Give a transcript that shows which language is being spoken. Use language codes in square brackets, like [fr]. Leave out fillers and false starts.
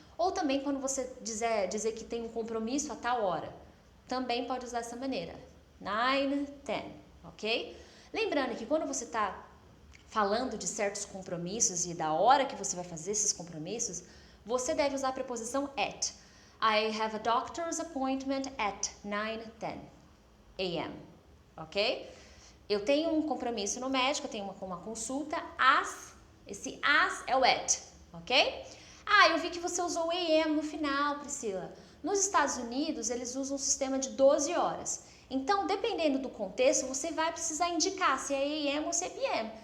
[pt] Ou também quando você dizer que tem um compromisso a tal hora. Também pode usar essa maneira. 9:10, ok? Lembrando que quando você está falando de certos compromissos e da hora que você vai fazer esses compromissos, você deve usar a preposição at. [en] I have a doctor's appointment at 9:10 a.m., ok? [pt] Eu tenho um compromisso no médico, eu tenho uma consulta esse as é o at, ok? Ah, eu vi que você usou o AM no final, Priscila. Nos Estados Unidos, eles usam um sistema de 12 horas. Então, dependendo do contexto, você vai precisar indicar se é AM ou se é PM.